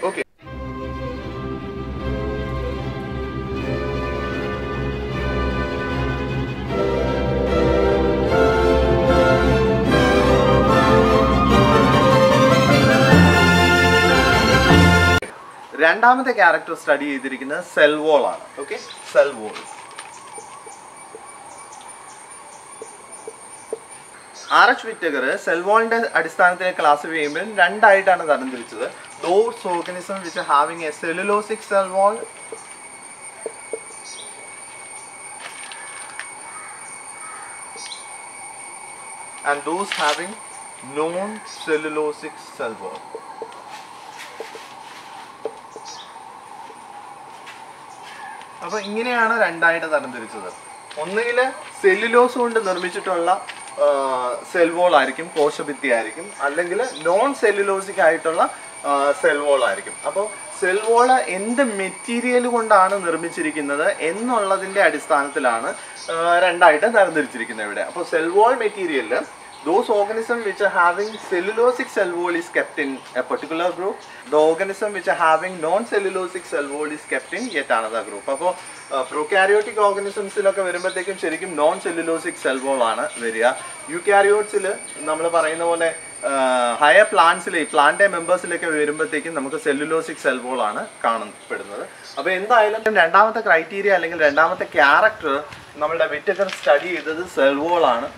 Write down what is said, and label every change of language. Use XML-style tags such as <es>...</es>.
<ml>Okay, രണ്ടാമത്തെ character study ചെയ്തിരിക്കുന്നത് cell wall ആണ്. Okay, cell wall. R.H. Whittaker cell വാളിന്റെ അടിസ്ഥാനത്തിൽ ക്ലാസിഫൈ ചെയ്യുമ്പോൾ രണ്ടായിട്ടാണ് തരംതിരിച്ചത്.</ml> <en>Those organisms which are having a cellulosic cell wall and those having non-cellulosic cell wall.</en> <ml>അപ്പോൾ ഇങ്ങനെയാണ് രണ്ടായിട്ട് തരംതിരിച്ചത്. ഒന്നുകിൽ സെല്ലുലോസ് കൊണ്ട് നിർമ്മിച്ചിട്ടുള്ള സെൽ വോൾ ആയിരിക്കും, കോശഭിത്തി ആയിരിക്കും, അല്ലെങ്കിൽ നോൺ സെല്ലുലോസിക് ആയിട്ടുള്ള സെൽ വോൾ ആയിരിക്കും. അപ്പോൾ സെൽ വോള് എന്ത് മെറ്റീരിയൽ കൊണ്ടാണ് നിർമ്മിച്ചിരിക്കുന്നത് എന്നുള്ളതിൻ്റെ അടിസ്ഥാനത്തിലാണ് രണ്ടായിട്ട് തരംതിരിച്ചിരിക്കുന്നത് ഇവിടെ. അപ്പോൾ സെൽ വോൾ മെറ്റീരിയലിൽ</ml> <en>those organisms which are having cellulosic cell wall is kept in a particular group. The organism which are having non-cellulosic cell wall is kept in yet another group.</en> <ml>അപ്പോൾ പ്രൊകാരിയോട്ടിക് ഓർഗനിസംസിലൊക്കെ വരുമ്പോഴത്തേക്കും ശരിക്കും നോൺ സെല്ലുലോസിക് സെൽ വോൾ ആണ് വരിക. യൂകാരിയോട്സിൽ നമ്മൾ പറയുന്ന പോലെ higher പ്ലാന്റ്സിലെ plant മെമ്പേഴ്സിലൊക്കെ വരുമ്പോഴത്തേക്കും നമുക്ക് സെല്ലുലോസിക് സെൽ വോൾ ആണ് കാണപ്പെടുന്നത്. അപ്പോൾ എന്തായാലും രണ്ടാമത്തെ ക്രൈറ്റീരിയ അല്ലെങ്കിൽ രണ്ടാമത്തെ ക്യാരക്ടർ നമ്മളുടെ വിറ്റക്കർ സ്റ്റഡി ചെയ്തത് സെൽ വോൾ ആണ്.</ml>